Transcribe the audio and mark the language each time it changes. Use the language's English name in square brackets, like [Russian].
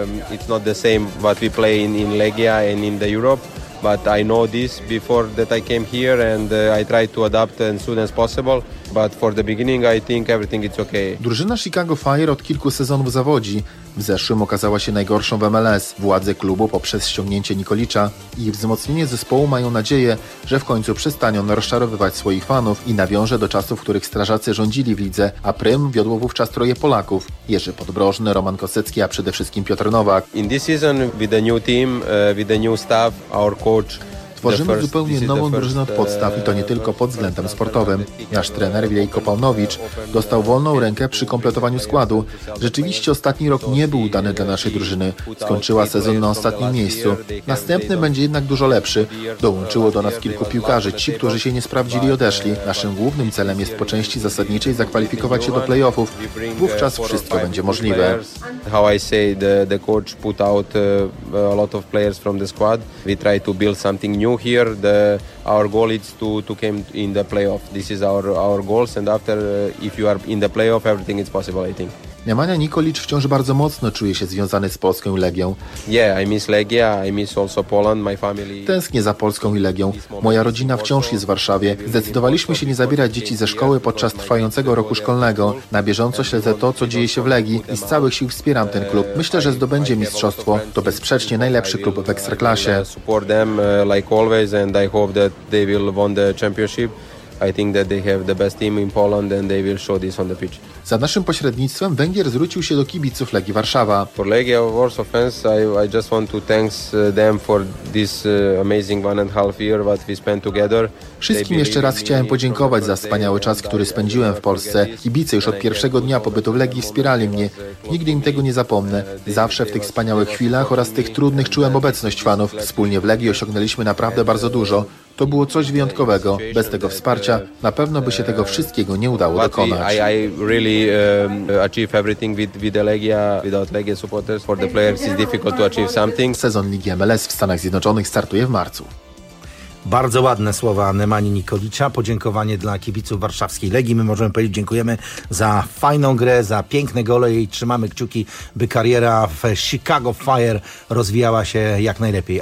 [English] It's not the same what we play in Legia and in the Europe, but I know this before that I came here and I tried to adapt as soon as possible, but for the beginning I think everything is okay. [Polish] Drużyna Chicago Fire od kilku sezonów zawodzi. W zeszłym okazała się najgorszą w MLS. Władze klubu poprzez ściągnięcie Nikolicza i wzmocnienie zespołu mają nadzieję, że w końcu przestanie on rozczarowywać swoich fanów i nawiąże do czasów, w których strażacy rządzili w lidze, a prym wiodło wówczas troje Polaków. Jerzy Podbrożny, Roman Kosecki, a przede wszystkim Piotr Nowak. [English] In this season with the new team, with the new staff, our coach. [Polish] Tworzymy zupełnie nową drużynę od podstaw i to nie tylko pod względem sportowym. Nasz trener Wilejko Paunowicz dostał wolną rękę przy kompletowaniu składu. Rzeczywiście ostatni rok nie był udany dla naszej drużyny. Skończyła sezon na ostatnim miejscu. Następny będzie jednak dużo lepszy. Dołączyło do nas kilku piłkarzy. Ci, którzy się nie sprawdzili, odeszli. Naszym głównym celem jest po części zasadniczej zakwalifikować się do playoffów. Wówczas wszystko będzie możliwe. [English] How I say, the coach put out a lot of players from the squad. We try to build something new here. Our goal is to come in the playoff. This is our goals and after if you are in the playoff, everything is possible, I think. [Polish] Nemanja Nikolić wciąż bardzo mocno czuje się związany z Polską i Legią. [English] Yeah, I miss Legia, I miss also Poland, my family. [Polish] Tęsknię za Polską i Legią. Moja rodzina wciąż jest w Warszawie. Zdecydowaliśmy się nie zabierać dzieci ze szkoły podczas trwającego roku szkolnego. Na bieżąco śledzę to, co dzieje się w Legii i z całych sił wspieram ten klub. Myślę, że zdobędzie mistrzostwo. To bezsprzecznie najlepszy klub w Ekstraklasie. [English] Support them like always and I hope that they will win the championship. I think that they have the best team in Poland and they will show this on the pitch. [Polish] Za naszym pośrednictwem Węgier zwrócił się do kibiców Legii Warszawa. [English] For Legia Warsaw fans, I just want to thanks them for this amazing one and half year what we spent together. [Polish] Wszystkim jeszcze raz chciałem podziękować za wspaniały czas, który spędziłem w Polsce. Kibice już od pierwszego dnia pobytu w Legii wspierali mnie. Nigdy im tego nie zapomnę. Zawsze w tych wspaniałych chwilach oraz tych trudnych czułem obecność fanów. Wspólnie w Legii osiągnęliśmy naprawdę bardzo dużo. To było coś wyjątkowego. Bez tego wsparcia na pewno by się tego wszystkiego nie udało dokonać. [English] Achieve everything with the Legia. Without Legia supporters, for the players it's difficult to achieve something. [Polish] Sezon Ligi MLS w Stanach Zjednoczonych startuje w marcu. Bardzo ładne słowa Nemani Nikolicza. Podziękowanie dla kibiców warszawskiej Legii. My możemy powiedzieć dziękujemy za fajną grę, za piękne gole i trzymamy kciuki, by kariera w Chicago Fire rozwijała się jak najlepiej.